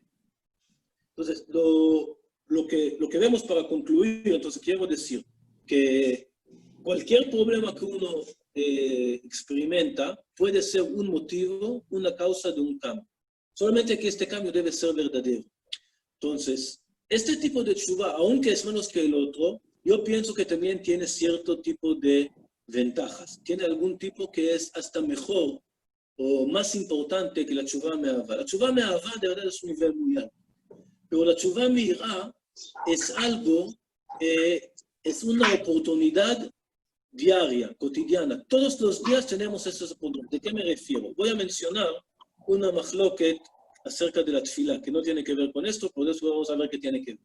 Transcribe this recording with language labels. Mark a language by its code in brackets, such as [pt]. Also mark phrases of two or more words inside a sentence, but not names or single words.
[es] Entonces, lo que vemos para concluir, entonces quiero decir que cualquier problema que uno experimenta puede ser un motivo, una causa de un cambio. Solamente que este cambio debe ser verdadero. Entonces, este tipo de teshuvah, aunque es menos que el otro, yo pienso que también tiene cierto tipo de ventajas. Tiene algún tipo que es hasta mejor o más importante que la [he] תשובה מאהבה. [es] La [he] תשובה מאהבה [es] de verdad es un nivel muy alto. Pero la [he] תשובה מיראה [es] es algo, es una oportunidad diaria, cotidiana. Todos los días tenemos esas oportunidades. ¿De qué me refiero? Voy a mencionar una machloket acerca de la tefila, que no tiene que ver con esto, por eso vamos a ver qué tiene que ver.